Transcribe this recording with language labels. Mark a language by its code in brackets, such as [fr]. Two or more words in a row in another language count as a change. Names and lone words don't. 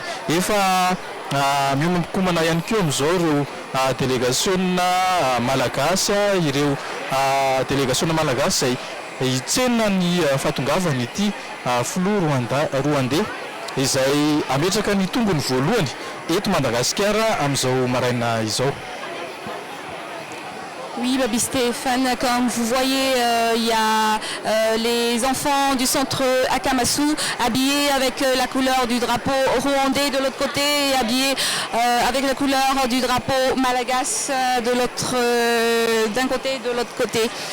[mg] Efa miomana ihany koa amin'izao ireo délégation malagasy, ireo délégation malagasy izay hitsena ny fahatongavany ity filoha rwandais izay ametraka ny tongony voalohany eto Madagasikara amin'izao maraina izao. [fr] Oui, Babi Stéphane, comme vous voyez, il y a les enfants du centre Akamasu habillés avec la couleur du drapeau rwandais de l'autre côté et habillés avec la couleur du drapeau malagasy de l'autre, d'un côté et de l'autre côté.